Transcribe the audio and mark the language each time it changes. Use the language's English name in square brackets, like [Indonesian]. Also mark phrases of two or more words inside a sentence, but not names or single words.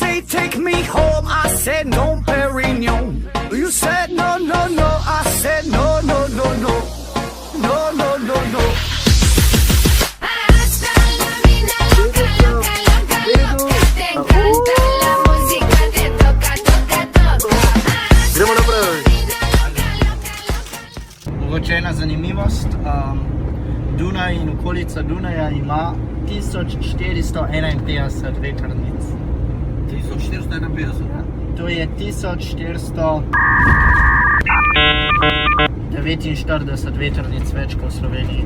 [English] take me home. I said no, Perignon. You said no, no, no. I said no, no, no, no. No, no, no, no. [Spanish] Hasta la vida loca, loca, loca, loca. Te encanta la música, te toca, toca, toca. [Slovenian] Gremo naprej. Mogoče ena zanimivost. Dunaj in okolica Dunaja ima 1451 vetrnic. 1451. To je 1449 vetrnic več kot v Sloveniji.